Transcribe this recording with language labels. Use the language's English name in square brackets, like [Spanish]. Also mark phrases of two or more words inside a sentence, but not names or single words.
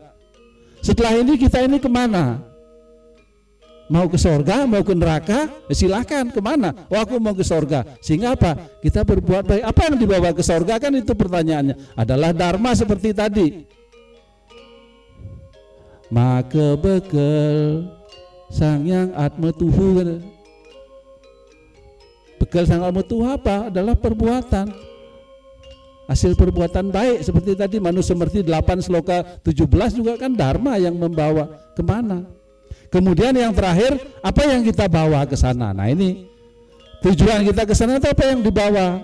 [Indonesian] Setelah ini kita ini kemana? Mau ke sorga, mau ke neraka? Silakan, kemana? Oh, aku mau ke sorga. Sehingga apa? Kita berbuat baik. Apa yang dibawa ke sorga kan itu pertanyaannya. Adalah dharma seperti tadi. Maka bekel Sang Hyang Atma Tuhu. Bekal Sang Hyang Atma Tuhu apa? Adalah perbuatan. Hasil perbuatan baik seperti tadi manusia seperti 8 sloka 17 juga kan dharma yang membawa kemana. Kemudian yang terakhir, apa yang kita bawa ke sana? Nah ini tujuan kita ke sana itu apa yang dibawa?